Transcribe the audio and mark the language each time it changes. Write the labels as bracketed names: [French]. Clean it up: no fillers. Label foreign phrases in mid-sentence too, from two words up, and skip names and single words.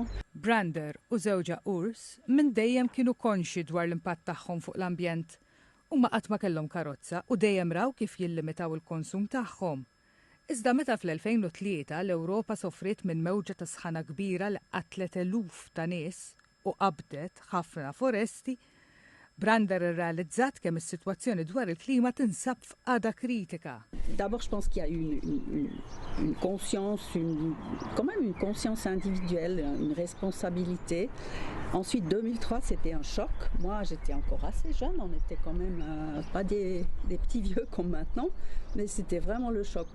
[Maltese] Brander u żewġa Urs minn dejjem kienu konxi dwar l-impatt tagħhom fuq l-ambjent. Huma qatt ma kellhom karozza u dejjem raw kif jillimitaw il-konsum tagħhom. Iżda meta fl-2003 l-Ewropa sofriet minn mewġa ta' sħana kbira li qatlet eluf ta' nies u qabdet ħafna foresti, Brander irrealizzat kemm is-sitwazzjoni dwar il-klima tinsab f'qagħda kritika. [French] D'abord, je pense qu'il y a eu une conscience, quand même une conscience individuelle, une responsabilité. Ensuite, 2003, c'était un choc. Moi, j'étais encore assez jeune, on était quand même pas des petits vieux comme maintenant, mais c'était vraiment le choc.